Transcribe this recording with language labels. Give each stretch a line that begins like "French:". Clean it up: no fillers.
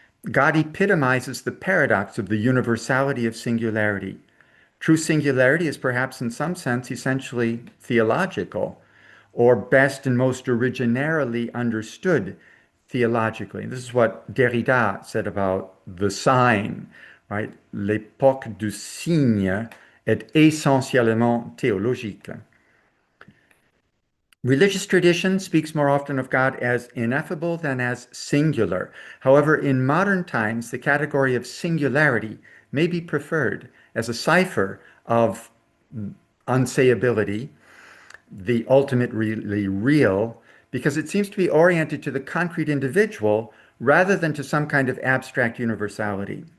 English: God epitomizes the paradox of the universality of singularity. True singularity is perhaps in some sense essentially theological, or best and most originarily understood theologically. This is what Derrida said about the sign, right?
French: L'époque du signe est essentiellement théologique.
English: Religious tradition speaks more often of God as ineffable than as singular. However, in modern times, the category of singularity may be preferred as a cipher of unsayability, the ultimately real, because it seems to be oriented to the concrete individual rather than to some kind of abstract universality.